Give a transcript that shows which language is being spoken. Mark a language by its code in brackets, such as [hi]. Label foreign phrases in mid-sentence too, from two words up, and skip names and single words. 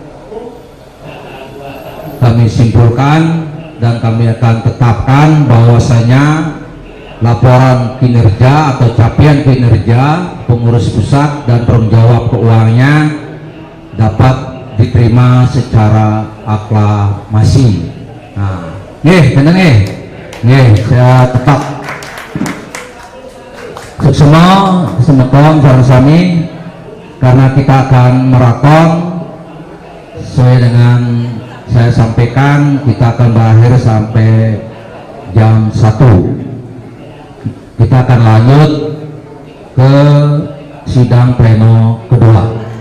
[id] kami simpulkan dan kami akan tetapkan bahwasanya laporan kinerja atau capaian kinerja pengurus pusat dan penanggung jawab keuangannya dapat diterima secara aklamasi. Nah, saya tetap semua [ban] semeton sareng-sami [id] karena kita akan maraton sesuai dengan saya sampaikan, kita akan berakhir sampai jam 1. Kita akan lanjut ke sidang pleno kedua.